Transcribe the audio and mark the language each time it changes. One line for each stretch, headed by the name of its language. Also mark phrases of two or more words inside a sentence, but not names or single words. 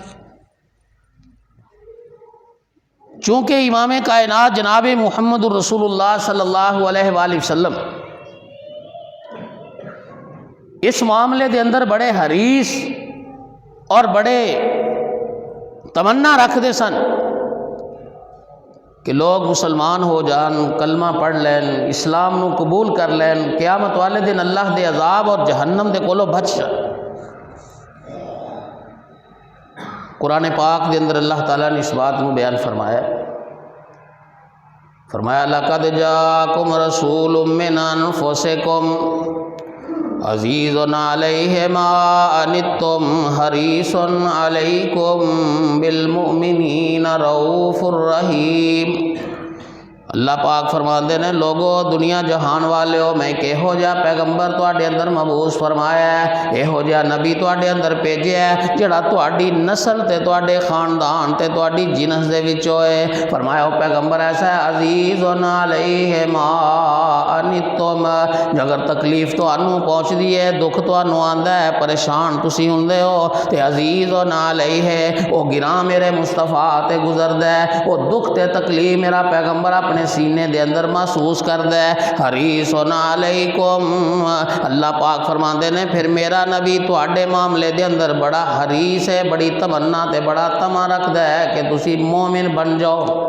Punjabi: چونکہ امام کائنات جناب محمد الرسول اللہ
Arabic: صلی اللہ علیہ وآلہ وسلم
Punjabi: اس معاملے دے اندر بڑے حریص اور بڑے تمنا رکھ دے سن کہ لوگ مسلمان ہو جان، کلمہ پڑھ لین، اسلام نو قبول کر لین، قیامت والے دن اللہ دے عذاب اور جہنم دے کولو بچ جان۔ قرآن پاک دے اندر اللہ تعالیٰ نے اس بات میں بیان فرمایا
Arabic: لَقَدْ جَاءَكُمْ رَسُولٌ مِّنْ أَنفُسِكُمْ عَزِيزٌ عَلَيْهِ مَا عَنِتُّمْ حَرِيصٌ عَلَيْكُمْ بِالْمُؤْمِنِينَ رَءُوفٌ رَحِيمٌ۔
Punjabi: اللہ پاک فرماندے نے لوگو دنیا جہان والے ہو، میں کہو جا پیغمبر تواڈے اندر مبعوث فرمایا ہے، یہو جا نبی تواڈے اندر بھیجیا ہے جڑا تواڈی نسل تے تواڈے خاندان تے تواڈی جنس دے وچوں ہے۔ فرمایا وہ پیغمبر ایسا ہے
Arabic: عزیز علیہ ما عنتم،
Punjabi: اگر تکلیف تانوں پہنچدی ہے، دکھ تانوں آندا ہے، پریشان تسی ہوندے ہو تے
Arabic: عزیز علیہ
Punjabi: وہ گراں میرے مصطفیٰ تے گزردا ہے، وہ دکھ تے تکلیف میرا پیغمبر اپنے سینے دے اندر محسوس کردا ہے۔
Arabic: حریص علیکم،
Punjabi: اللہ پاک فرماندے نے پھر میرا نبی تواڈے معاملے دے اندر بڑا حریص ہے، بڑی تمنا تے بڑا تما رکھدا ہے کہ تسی مومن بن جاؤ۔